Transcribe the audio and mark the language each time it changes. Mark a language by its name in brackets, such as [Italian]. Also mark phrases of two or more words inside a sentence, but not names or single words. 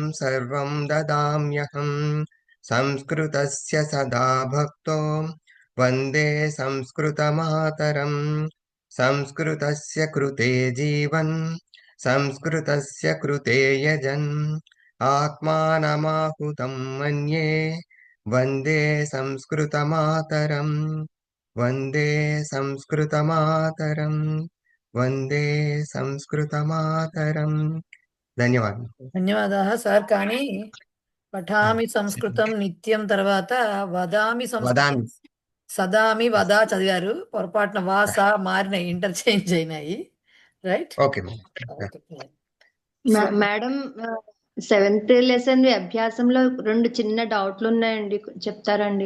[Sanskrit] सर्वं ददाम्यहम् संस्कृतस्य सदा भक्तो वन्दे संस्कृतमातरम् संस्कृतस्य कृते जीवन् संस्कृतस्य कृते यजन् आत्मानमाहुतं मन्ये वन्दे संस्कृतमातरम् वन्दे संस्कृतमातरम् वन्दे संस्कृतमातरम्। ధన్యవాదాः సార్. [Telugu] కానీ [Sanskrit] పఠామి సంస్కృతం నిత్యం [Telugu] తర్వాత [Sanskrit] వదామి సంస్కృతం వదామి [Telugu] సదామి వదా చదివారు. పొరపాటున వాస మారినాయి, ఇంటర్చేంజ్ అయినాయి. రైట్? ఓకే మేడం, 7th లెసన్ అభ్యాసంలో 2 చిన్న డౌట్లు ఉన్నాయండి, చెప్తారండి?